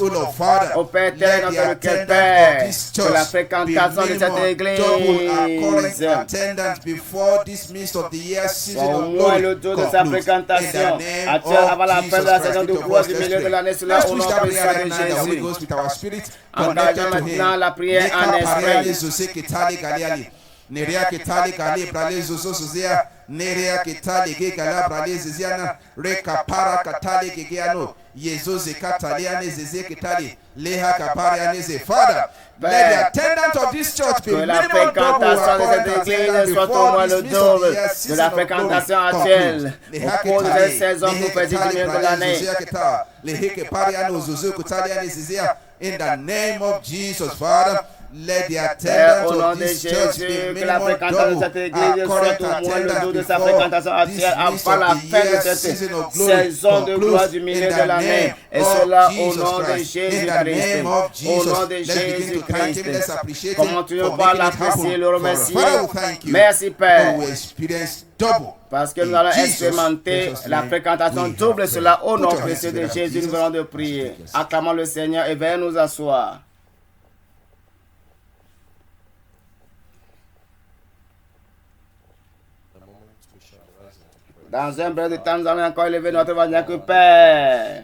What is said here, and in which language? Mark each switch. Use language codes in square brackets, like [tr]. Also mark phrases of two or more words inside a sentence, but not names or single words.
[fr] Au Père éternel, notre requête, Père, que la fréquentation de cette église soit au moins le jour de sa fréquentation actuelle avant la fin de la saison de gloire du milieu de l'année. Cela au nom de Jésus. Engageons maintenant la prière en esprit. Nerea ketali kali brale zozo zozea nerea ketali ge gala brale zeziana reka para katali ge geano yezo ze katali ane zeze ketali leha kapari ane ze. [en] Father, let the attendance of this church be minimum double according to attendance before this means of the year season of glory complete. In the name of Jesus, Father, let the attendance of this church be minimum double according to attendance before this means of the year season of glory concludes in the name of Jesus Christ. In the name of Jesus, let's begin to thank Him. Let's appreciate Him for making it happen. Father, we thank you. [fr] Merci Père. [en] We experience double. [fr] Parce que nous allons expérimenter la fréquentation double, cela au nom précieux de Jésus. Nous venons de prier. Acclamons le Seigneur et venons nous asseoir. Dans un bref de temps, nous allons encore élever notre voix que Père.